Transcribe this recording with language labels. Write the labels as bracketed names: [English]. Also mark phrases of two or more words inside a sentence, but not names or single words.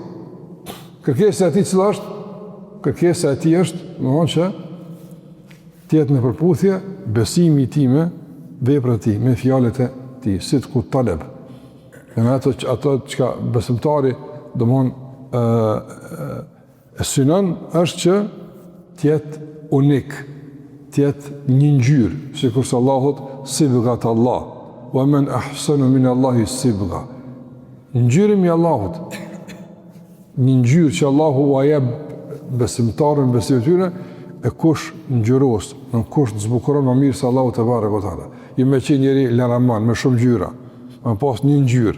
[Albanian] Kërkesa e tij cila është? Kërkesa e tij është, domthonjë që të jetë në përputhje besimi i tij me veprat e tij, me fjalët e tij, [Arabic] صدق طلب. [Albanian] Në ato që besimtari domthonjë synon është që të jetë unik, të jetë një ngjyrë, sikur se Allahu thotë [Arabic] صبغة الله ومن أحسن من الله صبغة. [Albanian] Ngjyrën e Allahut. Një ngjyrë që Allahu ua jep besimtarën besimin e tyre, e kush ngjyros, në kush të zbukuron më mirë se Allahu [Arabic] تبارك تعالى. [Albanian] Jo me qenë njëri laraman me shumë ngjyra, më pas një ngjyrë.